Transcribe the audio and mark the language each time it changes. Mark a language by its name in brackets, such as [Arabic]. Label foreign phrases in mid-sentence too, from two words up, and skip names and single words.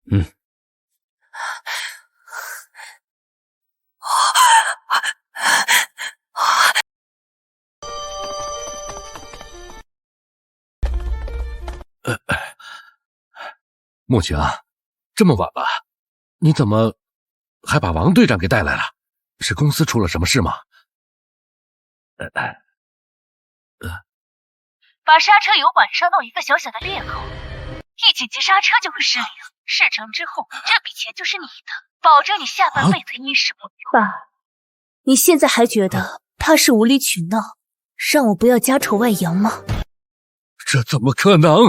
[Chinese] 慕情啊，这麼晚了，你怎麼還把王隊長給帶來了？是公司出了什麼事嗎？把剎車油管燒到一個小小的裂口，一緊急剎車就會失靈。事成之後，這筆錢就是你的，保證你下半輩子衣食無憂。爸，你現在還覺得他是無理取鬧，讓我不要家醜外揚嗎？這怎麼可能？